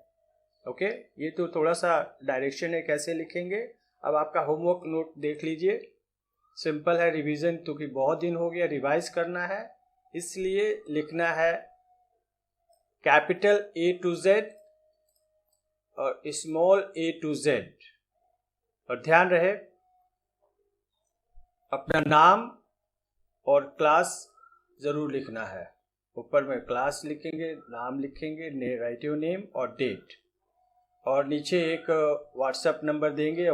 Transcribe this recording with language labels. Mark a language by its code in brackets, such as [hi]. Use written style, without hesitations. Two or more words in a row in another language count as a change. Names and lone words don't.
[hi] ओके, ये तो थोड़ा सा डायरेक्शन है कैसे लिखेंगे। अब आपका [en] homework note [hi] देख लीजिए, सिंपल है, रिवीजन क्योंकि बहुत दिन हो गया, रिवाइज करना है, इसलिए लिखना है [en] capital A to Z [hi] और [en] small a to Z. [hi] और ध्यान रहे अपना नाम और क्लास जरूर लिखना है। ऊपर में क्लास लिखेंगे, नाम लिखेंगे, राइटिव नेम और डेट, और नीचे एक व्हाट्सएप नंबर देंगे।